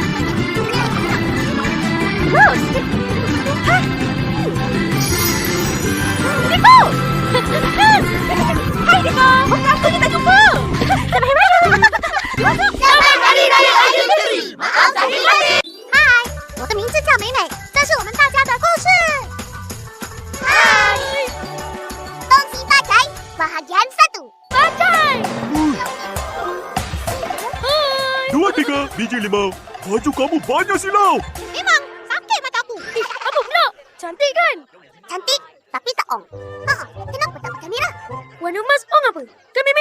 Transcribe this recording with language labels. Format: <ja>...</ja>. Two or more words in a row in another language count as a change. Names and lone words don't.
<ms>Terus. Hah? Niko! Hai, Niko! Kenapa kita jumpa? Selamat Hari Raya. Selamat Hari Raya Aidilfitri. Maaf lahir batin. Hai，</ms> <zh>我的名字叫美美，这是我们大家的故事。嗨，恭喜发财 ，</zh> <ms>bahagian satu. Bajai! Hai! 2, 3, biji 5. Baju kamu banyak silau. Memang sakit mataku. Apa pula? Cantik kan? Cantik tapi tak ong. Kenapa tak pakai merah? Warna emas ong apa? Kan, Mimi?</ms>